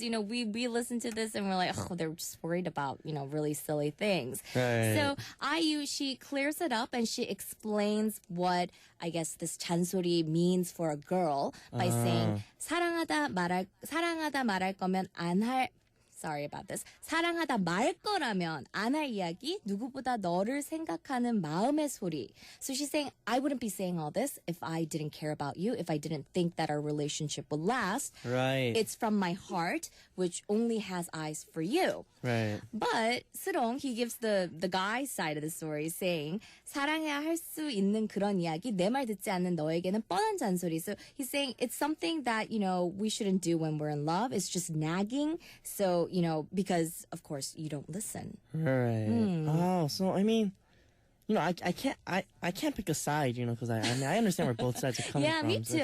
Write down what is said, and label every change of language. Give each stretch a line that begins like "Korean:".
English: We listen to this and we're like, they're just worried about, really silly things. Right. So IU, she clears it up and she explains what, I guess, this 잔소리 means for a girl by saying,
Korean: 사랑하다 말할 거면
English: sorry about this.
Korean: 사랑하다 말 거라면 안 할 이야기 누구보다 너를 생각하는 마음의 소리.
English: So she's saying, I wouldn't be saying all this if I didn't care about you, if I didn't think that our relationship would last. Right. It's from my heart, which only has eyes for you. Right. But 스롱, he gives the guy's side of the story, saying
Korean: 사랑해야 할 수 있는 그런 이야기 내 말 듣지 않는 너에게는 뻔한 잔소리.
English: So he's saying it's something that, we shouldn't do when we're in love. It's just nagging. So, because, of course, you don't listen. Right. Oh, so, I mean, I can't pick a side, because I understand where both sides are coming from. Yeah, me too,